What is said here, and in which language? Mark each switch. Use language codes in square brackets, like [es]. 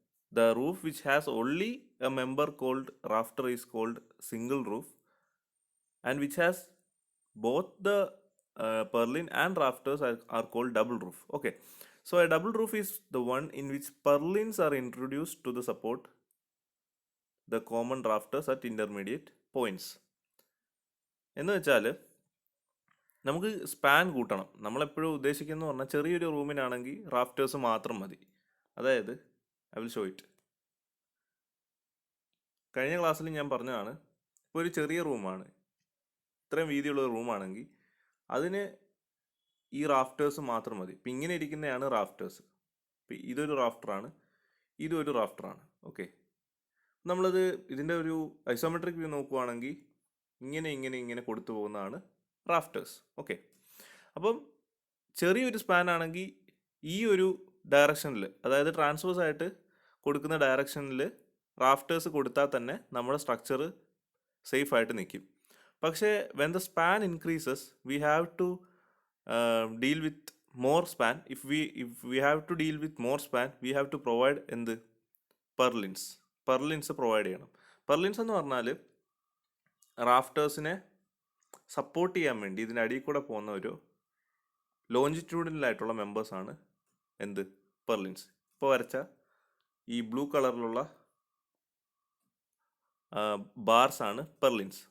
[en] The roof which has only a member called rafter is called single roof, and which has both the purlin and rafters are called double roof. Okay, so a double roof is the one in which purlins are introduced to the support the common rafters at intermediate points. [ml] എന്ന് വെച്ചാൽ നമുക്ക് span കൂട്ടണം. നമ്മളെപ്പോഴും ഉദ്ദേശിക്കുന്നത് പറഞ്ഞാൽ ചെറിയൊരു റൂമിനാണെങ്കിൽ rafters മാത്രം മതി. [en] അതായത് I will show it. [ml] കഴിഞ്ഞ ക്ലാസ്സിൽ ഞാൻ പറഞ്ഞതാണ്, ഇപ്പോൾ ഒരു ചെറിയ റൂമാണ്, ഇത്രയും വീതിയുള്ള റൂമാണെങ്കിൽ അതിന് ഈ റാഫ്റ്റേഴ്സ് മാത്രം മതി. ഇപ്പം ഇങ്ങനെ ഇരിക്കുന്നതാണ് റാഫ്റ്റേഴ്സ്. ഇപ്പം ഇതൊരു റാഫ്റ്ററാണ്, ഇതൊരു റാഫ്റ്ററാണ്. ഓക്കെ, നമ്മളത് ഇതിൻ്റെ ഒരു ഐസോമെട്രിക് വ്യൂ നോക്കുവാണെങ്കിൽ ഇങ്ങനെ ഇങ്ങനെ ഇങ്ങനെ കൊടുത്തു പോകുന്നതാണ് റാഫ്റ്റേഴ്സ്. ഓക്കെ, അപ്പം ചെറിയൊരു സ്പാൻ ആണെങ്കിൽ ഈ ഒരു ഡയറക്ഷനിൽ, അതായത് ട്രാൻസ്വേഴ്സ് ആയിട്ട് കൊടുക്കുന്ന ഡയറക്ഷനിൽ റാഫ്റ്റേഴ്സ് കൊടുത്താൽ തന്നെ നമ്മുടെ സ്ട്രക്ചർ സേഫ് ആയിട്ട് നിൽക്കും. [en] പക്ഷേ when the span increases we have to deal with more span. If we have to deal with more span, we have to provide [ml] എന്ത് പർലിൻസ് പ്രൊവൈഡ് ചെയ്യണം. പർലിൻസ് എന്ന് പറഞ്ഞാൽ റാഫ്റ്റേഴ്സിനെ സപ്പോർട്ട് ചെയ്യാൻ വേണ്ടി ഇതിൻ്റെ അടിയിൽ കൂടെ പോകുന്ന ഒരു ലോഞ്ചിറ്റ്യൂഡിനലായിട്ടുള്ള മെമ്പേഴ്സാണ് എന്ത് പർലിൻസ്. ഇപ്പോൾ വരച്ച ഈ ബ്ലൂ കളറിലുള്ള ബാർസ് ആണ് പെർലിൻസ്.